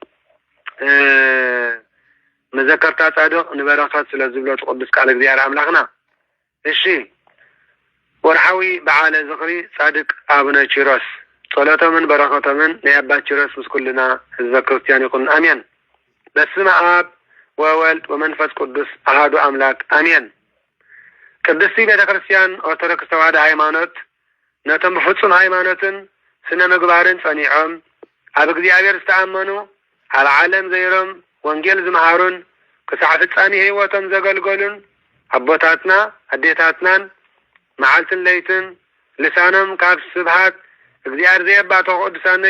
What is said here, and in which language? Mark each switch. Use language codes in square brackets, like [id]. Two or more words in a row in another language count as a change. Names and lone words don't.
[ti] መዘከርታ ጻድቅ ንበረኸት ስለዝብሎ ቅዱስ ቃለ እግዚአብሔር አምላክና እሺ ወርሐዊ በዓለ ዝኽሪ ጻድቅ አቡነ ኪሮስ ጸሎቶምን በረከቶምን ናይ አባ ኪሮስ ምስኩልና ህዝበ ክርስቲያን ይኩን አሜን [gez] በስመ አብ ወወልድ ወመንፈስ ቅዱስ አሐዱ አምላክ አሜን [ti] ቅድስቲ ቤተ ክርስቲያን ኦርቶዶክስ ተዋህዶ ሃይማኖት ነቶም ፍጹም ሃይማኖትን ስነ ምግባርን ጸኒዖም ኣብ እግዚአብሔር ዝተኣመኑ ኣብ ዓለም ዘይሮም ወንጌል ዝመሃሩን ክሳዕ ፍጻሜ ህይወቶም ዘገልገሉን አቦታትና አዴታትናን መዓልትን ለይትን ልሳኖም ካብ ስብሃት እግዚአብሔር ዘየባቶ ቅዱሳን